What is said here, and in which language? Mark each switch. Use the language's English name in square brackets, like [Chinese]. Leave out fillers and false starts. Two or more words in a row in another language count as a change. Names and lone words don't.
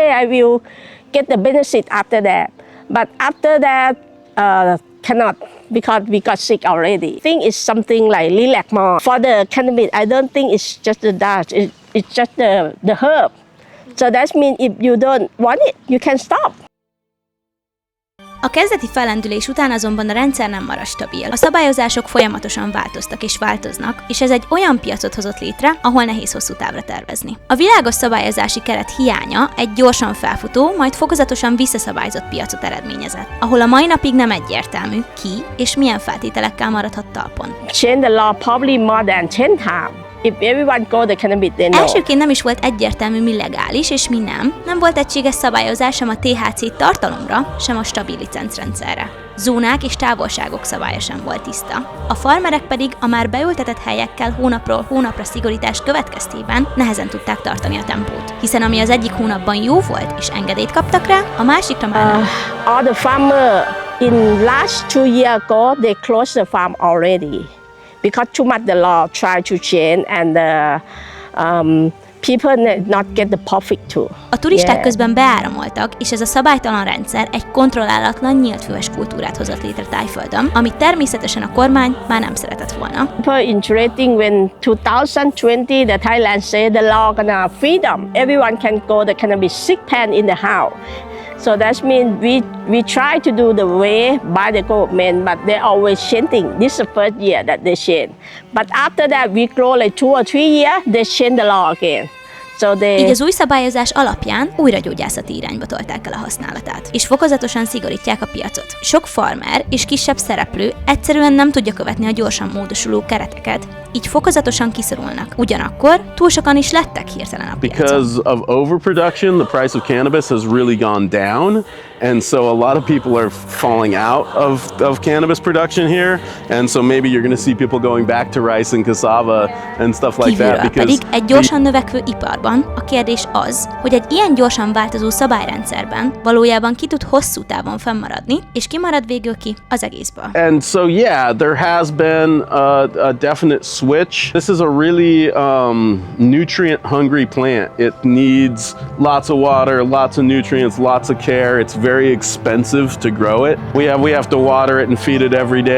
[English] I will get the benefit after that. But after that, cannot because we got sick already. I think it's something like relax more. For the cannabis, I don't think it's just the dust. It's just the herb. So that means if you don't want it, you can stop. [Hungarian] A kezdeti fellendülés után azonban a rendszer nem marad stabil. A szabályozások folyamatosan változtak és változnak, és ez egy olyan piacot hozott létre, ahol nehéz hosszú távra tervezni. A világos szabályozási keret hiánya egy gyorsan felfutó, majd fokozatosan visszaszabályozott piacot eredményezett, ahol a mai napig nem egyértelmű, ki és milyen feltételekkel maradhat talpon. [English] Change the law probably more than 10 times. If everyone go the cannabis, they know. [Hungarian] Elsőként nem is volt egyértelmű, mi legális és mi nem. Nem volt egységes szabályozás sem a THC tartalomra, sem a stabil licencrendszerre. Zónák és távolságok szabálya sem volt tiszta. A farmerek pedig a már beültetett helyekkel hónapról hónapra szigorítás következtében nehezen tudták tartani a tempót. Hiszen ami az egyik hónapban jó volt és engedélyt kaptak rá, a másikra már nem. [English] All the farmer in last 2 years ago, they closed the farm already. Because too much the law try to change and people not get the profit too. [Hungarian] A turisták közben beáramoltak, és ez a szabálytalan rendszer egy kontrollálatlan, nyíltfüves kultúrát hozott létre Tájföldön, amit természetesen a kormány már nem szeretett volna. [English] Super interesting when 2020 the Thailand say the law gonna freedom. Everyone can go the cannabis sick pen in the house. So that means we try to do the way by the government, but they're always changing. This is the first year that they change. But after that, we grow like 2 or 3 years, they change the law again. [Hungarian] Így az új szabályozás alapján újra gyógyászati irányba tolták el a használatát, és fokozatosan szigorítják a piacot. Sok farmer és kisebb szereplő egyszerűen nem tudja követni a gyorsan módosuló kereteket, így fokozatosan kiszorulnak. Ugyanakkor túl sokan is lettek hirtelen a piacon. [English] Because of overproduction, the price of cannabis has really gone down, and so a lot of people are falling out of cannabis production here, and so maybe you're going to see people going back to rice and cassava and stuff like that. [Hungarian] Kívülről pedig egy gyorsan növekvő iparban a kérdés az, hogy egy ilyen gyorsan változó szabályrendszerben valójában ki tud hosszú távon fennmaradni, és ki marad végül ki az egészből. [English] And so yeah, there has been a definite switch. This is a really nutrient-hungry plant. It needs lots of water, lots of nutrients, lots of care. It's very expensive to grow it. We have to water it and feed it every day.